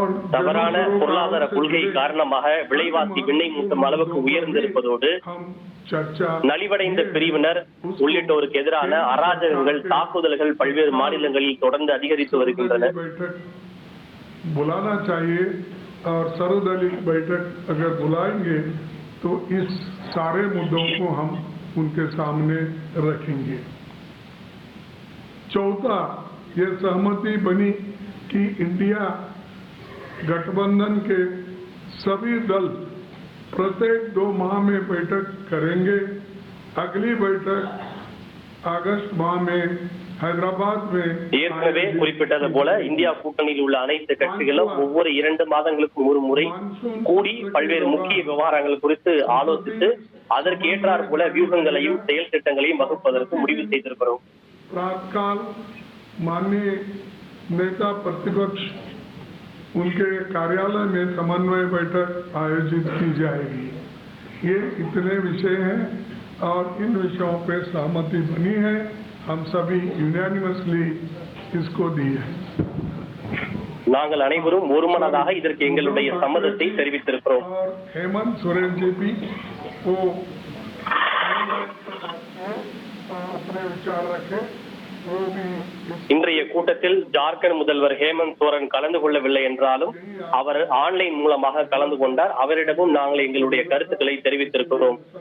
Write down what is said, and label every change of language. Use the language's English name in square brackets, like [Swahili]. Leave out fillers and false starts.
[Tamil] தவறான பொருளாதார கொள்கை காரணமாக விலைவாசி விண்ணை மூட்டும் அளவுக்கு உயர்ந்திருப்பதோடு நலிவடைந்த பிரிவினர் உள்ளிட்டோருக்கு எதிரான அராஜகங்கள், தாக்குதல்கள் பல்வேறு மாநிலங்களில் தொடர்ந்து அதிகரித்து வருகின்றன. [Hindi] बुलाना चाहिए और सर्वदलीय बैठक अगर बुलाएंगे तो इस सारे मुद्दों को हम उनके सामने रखेंगे। चौथा, ये सहमति बनी कि इंडिया गठबंधन के सभी दल प्रत्येक 2 माह में बैठक करेंगे। अगली बैठक अगस्त माह में हैदराबाद में [Tamil] ஏற்கனவே குறிப்பிட்டது போல இந்தியா கூட்டணியில் உள்ள அனைத்து கட்சிகளும் ஒவ்வொரு 2 மாதங்களுக்கும் ஒரு முறை கூடி பல்வேறு முக்கிய விவகாரங்கள் குறித்து ஆலோசித்து அதற்கு ஏற்றார் போல வியூகங்களையும் செயல் திட்டங்களையும் வகுப்பதற்கு முடிவு செய்திருக்கிறோம்। [Hindi] प्रातकाल माननीय नेता प्रतिपक्ष उनके कार्यालय में समन्वय बैठक आयोजित की जाएगी। ये इतने विषय हैं और इन विषयों पे सहमति बनी है। हम सभी यूनानिमसली इसको दिए। [Tamil] நாங்கள் அனைவரும் ஒருமனதாக இதற்கு எங்களுடைய சம்மதத்தை தெரிவித்திருக்கிறோம்। [Hindi] और हेमंत सोरेन जी भी वो अपने विचार रखे। [Tamil] இன்றைய கூட்டத்தில் ஜார்க்கண்ட் முதல்வர் ஹேமந்த் சோரன் கலந்து கொள்ளவில்லை என்றாலும் அவர் ஆன்லைன் மூலமாக கலந்து கொண்டார்। அவரிடமும் நாங்கள் எங்களுடைய கருத்துக்களை தெரிவித்திருக்கிறோம்।